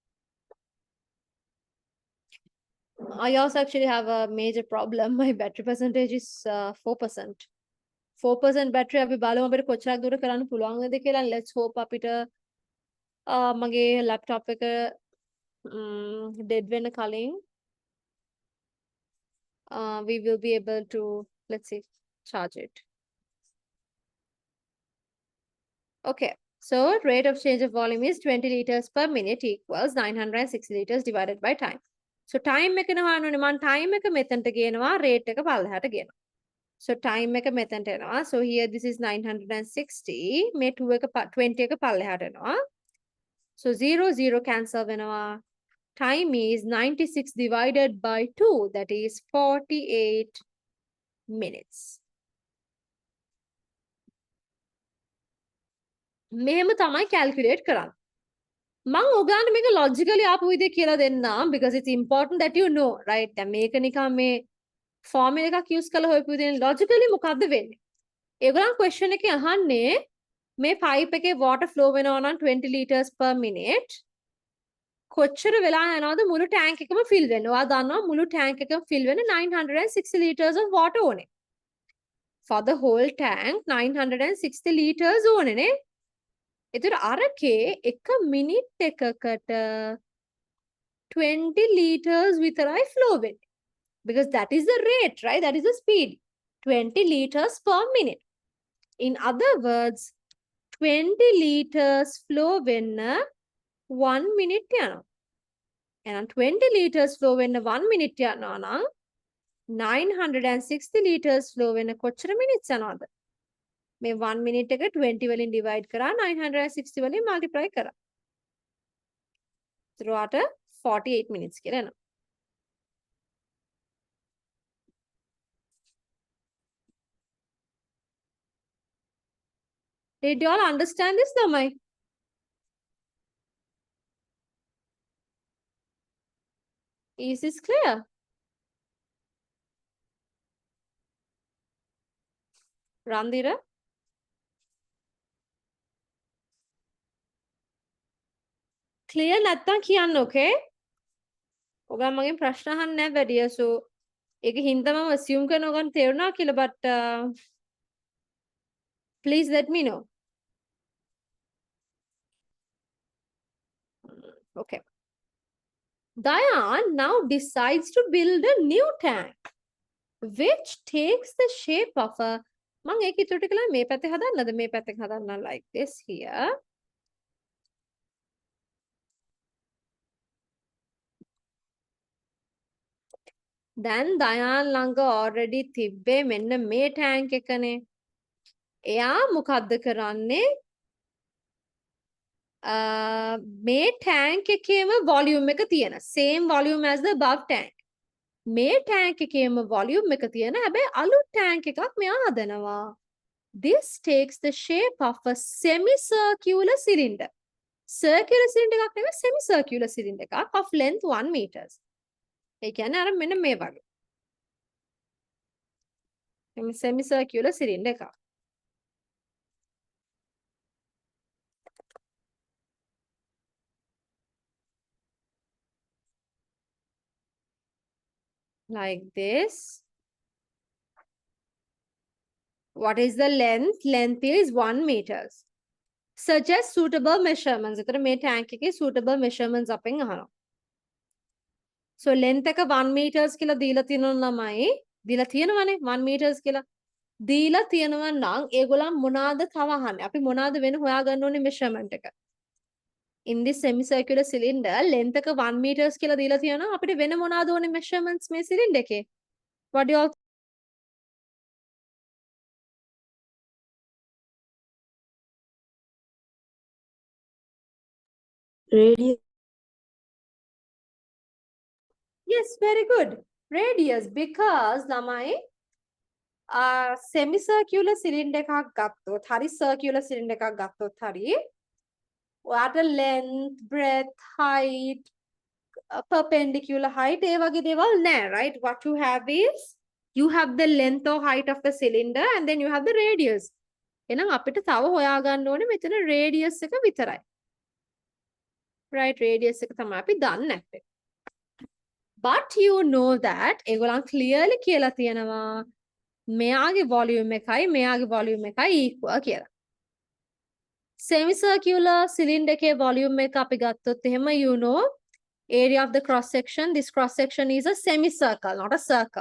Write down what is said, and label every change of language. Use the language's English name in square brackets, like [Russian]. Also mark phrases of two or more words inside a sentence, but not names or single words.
[English] I also actually have a major problem. My battery percentage is 4%. [Sinhala] 4% battery අපි බලමු අපිට කොච්චරක් දුර කරන්න පුළුවන්ද කියලා. [English] Let's hope [Sinhala] අපිට මගේ laptop එක dead වෙන කලින් [English] we will be able to, let's see, charge it. Okay. So rate of change of volume is 20 liters per minute equals 960 liters divided by time. [Sinhala] So time එක නවානුනේ මම time එක මෙතනට ගේනවා rate එක පල්ලෙහාට ගේනවා. So time එක මෙතනට එනවා. [English] So here this is [Sinhala] 960 මේ 2 එක 20 එක පල්ලෙහාට එනවා. So 0 cancel වෙනවා. [English] Time is 96 divided by 2, that is 48 minutes. [Sinhala] මෙහෙම තමයි calculate කරන්නේ. මං ඔයගලන්ට මේක logically ආපු විදිය කියලා දෙන්නම් [English] because it's important that you know, right? [Sinhala] දැන් මේක නිකන් මේ formula එකක් use කරලා හොයපු විදිය logically මොකද්ද වෙන්නේ? ඒගොල්ලන් question එකේ අහන්නේ මේ pipe එකේ water flow වෙනවා නම් [English] 20 liters per minute [Sinhala] කොච්චර වෙලා යනවද මුළු tank එකම fill වෙන්න? ඔයා දන්නවා මුළු tank එකම fill වෙන්න [English] 960 liters of water [Sinhala] ඕනේ. [English] For the whole tank 960 liters [Sinhala] ඕනේ නේ. එතකොට අරකේ එක මිනිත් එකකට 20 liters විතරයි flow වෙන්නේ. [English] Because that is the rate, right? That is the speed. 20 liters per minute. In other words, 20 liters flow වෙන්න 1 minute යනවා. [Sinhala] එහෙනම් 20 liters flow වෙන්න 1 minute යනවා නම් 960 liters flow වෙන්න කොච්චර minutes යනවද? මේ 1 minute එක 20 වලින් divide කරා 960 වලින් multiply කරා. ඒතරට 48 minutes කියලා එනවා. [English] Did you all understand this, Damai? Is this clear? Randira? [Sinhala] Clear නැත්තම් කියන්න, okay? ඔගා මගෙන් ප්‍රශ්න අහන්න නැහැ වැඩිය. So ඒක හින්දා මම assume කරන ඔයගොල්ලන් තේරුණා කියලා, [English] but please let me know. Okay. Dayan now decides to build a new tank which takes the shape of a [Sinhala] මම ඒක ඉතුරු ටික මේ පැත්තේ හදන්නද මේ පැත්තෙන් හදන්න [English] like this here. [Sinhala] දැන් දයාන් ළඟ already තිබ්බේ මෙන්න මේ tank එකනේ. එයා මොකද්ද කරන්නේ? මේ tank එකේම volume එක තියෙන [English] same volume as the above tank. [Sinhala] මේ tank එකේම volume එක තියෙන හැබැයි අලුත් tank එකක් මෙයා හදනවා. [English] This takes the shape of a semicircular cylinder. Circular cylinder [Sinhala] එකක් නෙවෙයි [English] semicircular cylinder [Sinhala] එකක් [English] of length 1 meters. [Sinhala] ඒ කියන්නේ අර මෙන්න මේ වගේ. මේ [English] semicircular cylinder [Sinhala] එකක්. [English] Like this. What is the length? Length is 1 meters. Suggest suitable measurements. [Sinhala] එතන මේ tank එකේ [English] suitable measurements [Sinhala] අපෙන් අහනවා. So length එක 1 meters කියලා දීලා තියෙනවා ළමයි. දීලා තියෙනවනේ 1 meters කියලා. දීලා තියෙනවා නම් ඒගොල්ලන් මොනවාද තව අහන්නේ? අපි මොනවාද වෙන හොයාගන්න ඕනේ measurement එක. [English] In this semicircular cylinder [Sinhala] length එක 1 meters කියලා දීලා තියෙනවා. අපිට වෙන මොනවාද ඕනේ measurements මේ cylinder එකේ? [English] What do you all Radius. Yes, very good. [Sinhala] Radius, because ළමයි [English] semicircular cylinder [Sinhala] එකක් ගත්තොත් හරි [English] circular cylinder [Sinhala] එකක් ගත්තොත් හරි ඔයාට [English] length, breadth, height, perpendicular height [Sinhala] ඒ වගේ දේවල් නැහැ, [English] right? What you have is you have the length or height of the cylinder and then you have the radius. [Sinhala] එහෙනම් අපිට තව හොයාගන්න ඕනේ මෙතන radius එක විතරයි. Right, radius එක තමයි අපි දන්නේ නැත්තේ. [English] But you know that [Sinhala] ඒගොල්ලන් clearly කියලා තියෙනවා මෙයාගේ volume එකයි මෙයාගේ volume එකයි equal කියලා. [English] Semicircular cylinder [Sinhala] එකේ volume එක අපි ගත්තොත් එහෙම [English] you know area of the cross section, this cross section is a semicircle, not a circle.